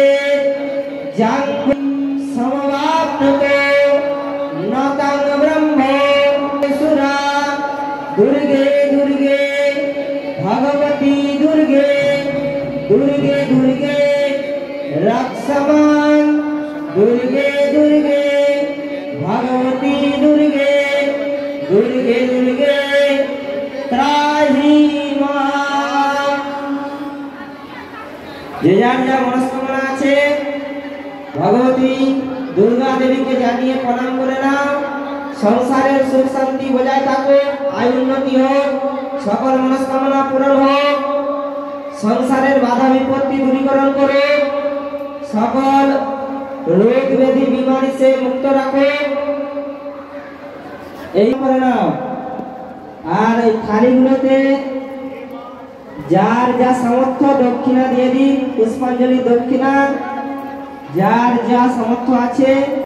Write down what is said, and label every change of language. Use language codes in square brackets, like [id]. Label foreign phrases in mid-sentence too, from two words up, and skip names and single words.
[sa] जांग समवाप्नुते नतं ब्रह्मेशुरा दुर्गे दुर्गे भगवती दुर्गे दुर्गे दुर्गे रक्षमां दुर्गे दुर्गे भगवती दुर्गे दुर्गे दुर्गे त्राहि मां। [bn] যে যার যা মনস্কামনা আছে ভগবতী দুর্গা দেবী কে জানিয়ে প্রণাম করে নাও। সংসারের সুখ শান্তি বজায় থাকো, আয় উন্নতি হোক, সকল মনস্কামনা পূরণ হোক, সংসারের বাধা বিপত্তি দূরীকরণ করো, সকল রোগ ব্যাধি বিমারী সে মুক্ত রাখো। এই করে নাও। আর এই থালিগুলোতে যার যা সামর্থ্য দক্ষিণা দিয়ে দিন, পুষ্পাঞ্জলি দক্ষিণা যার যা সামর্থ্য আছে।